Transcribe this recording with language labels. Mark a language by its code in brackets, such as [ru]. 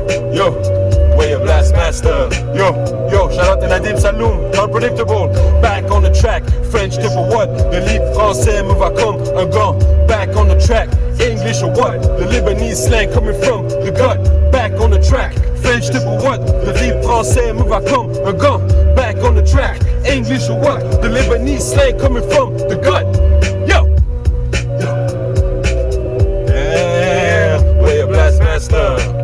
[en] Way you blast master, yo. Shout out to Nadim Saloum, unpredictable. Back on the track, French tip or what? [fr] Le livre français me va comme un gant. [en] Back on the track, English or what? The Lebanese slang coming from the gut. Back on the track, French tip or what? [fr] Le livre français me va comme un gant. [en] Back on the track, English or what? The Lebanese slang coming from the gut. Yo. Yeah, way you blast master.